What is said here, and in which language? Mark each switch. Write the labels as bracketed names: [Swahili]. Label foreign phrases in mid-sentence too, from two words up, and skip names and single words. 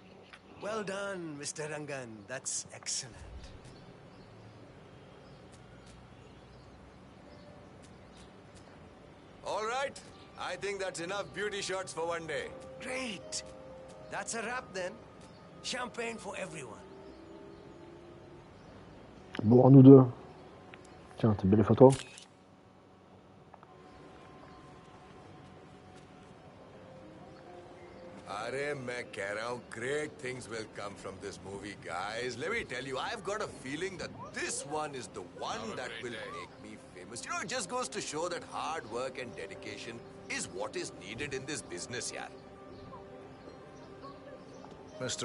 [English] Well done, Mr. Rangan. That's excellent. All right, I think that's enough beauty shots for one day. Great. That's a wrap then. Champagne for everyone. [French] Bon, à nous deux. Tiens, t'as bien les photos? [Hindi] Arey, मैं कह रहा हूँ, [English] great things will come from this movie, guys. Let me tell you, I've got a feeling that this one is the one that will make me famous. You know, it just goes to show that hard work and dedication is what is needed in this business, yaar. Mr.